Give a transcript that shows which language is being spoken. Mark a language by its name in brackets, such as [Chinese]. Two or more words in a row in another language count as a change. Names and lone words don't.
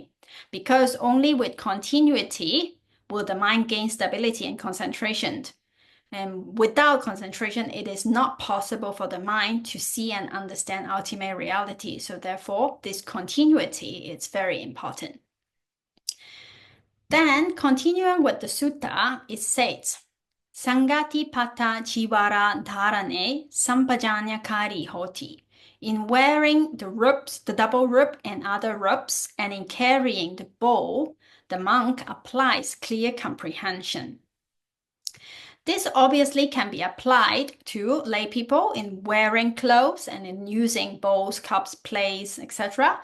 [English] Because only with continuity will the mind gain stability and concentration. And without concentration, it is not possible for the mind to see and understand ultimate reality. So therefore, this continuity is very important. Then, continuing with the sutta, it says, [Pali] Sangati pata jivara dharane sampajāna kari hoti. [English] In wearing the robes, the double robe and other robes, and in carrying the bowl, the monk applies clear comprehension. This obviously can be applied to lay people in wearing clothes and in using bowls, cups, plates, etc.